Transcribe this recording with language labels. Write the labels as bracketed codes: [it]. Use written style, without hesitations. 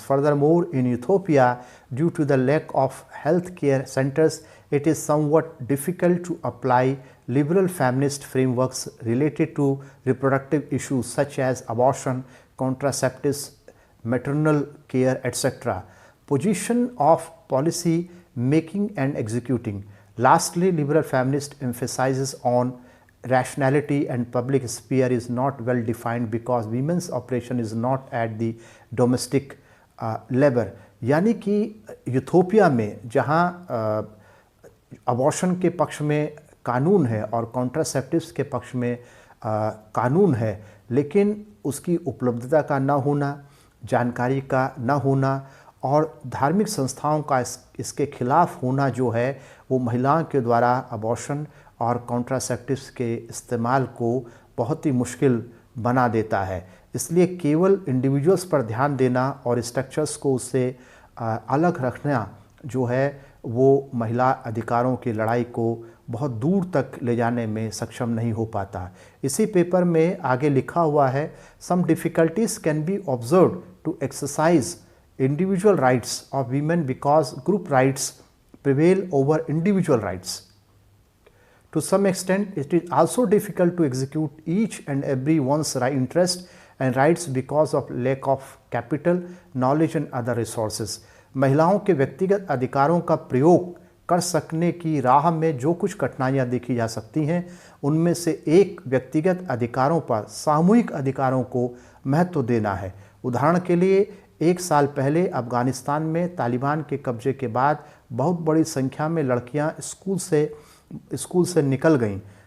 [en] Furthermore, in Ethiopia, due to the lack of health care centers, it is somewhat difficult to apply liberal feminist frameworks related to reproductive issues such as abortion, contraceptives, maternal care, etc. Position of policy making and executing. Lastly, liberal feminist emphasizes on rationality and public sphere is not well defined because women's operation is not at the domestic level. [hi] यानी कि यूथोपिया में जहाँ abortion के पक्ष में कानून है और कॉन्ट्रासेप्टिव्स के पक्ष में कानून है, लेकिन उसकी उपलब्धता का न होना, जानकारी का न होना और धार्मिक संस्थाओं का इसके खिलाफ होना जो है वो महिलाओं के द्वारा अबॉर्शन और कॉन्ट्रासेप्टिव्स के इस्तेमाल को बहुत ही मुश्किल बना देता है। इसलिए केवल इंडिविजुअल्स पर ध्यान देना और स्ट्रक्चर्स को उससे अलग रखना जो है वो महिला अधिकारों की लड़ाई को बहुत दूर तक ले जाने में सक्षम नहीं हो पाता। इसी पेपर में आगे लिखा हुआ है, [en] Some difficulties can be observed to exercise individual rights of women because group rights prevail over individual rights. To some extent, it is also difficult to execute each and every one's interest and rights because of lack of capital, knowledge and other resources. [hi] महिलाओं के व्यक्तिगत अधिकारों का प्रयोग कर सकने की राह में जो कुछ कठिनाइयाँ देखी जा सकती हैं, उनमें से एक व्यक्तिगत अधिकारों पर सामूहिक अधिकारों को महत्व देना है। उदाहरण के लिए, एक साल पहले अफ़गानिस्तान में तालिबान के कब्जे के बाद बहुत बड़ी संख्या में लड़कियां स्कूल से निकल गईं।